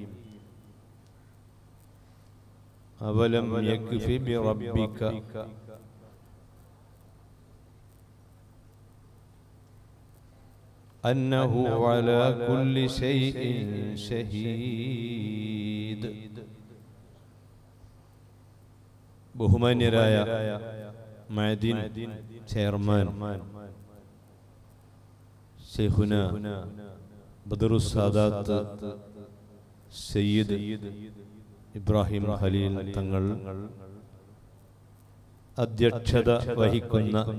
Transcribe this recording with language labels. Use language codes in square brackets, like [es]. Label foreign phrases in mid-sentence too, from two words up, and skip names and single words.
[ar] أولم يكف بربك أنه على كل شيء شهيد. [ml] ബഹുമാന്യരായ മഅദിൻ ചെയർമാൻ ശൈഖുന ബദറുസ് സാദാത്ത് സയ്യിദ് ഇബ്രാഹിം ഖലീൽ തങ്ങൾ അധ്യക്ഷത വഹിക്കുന്ന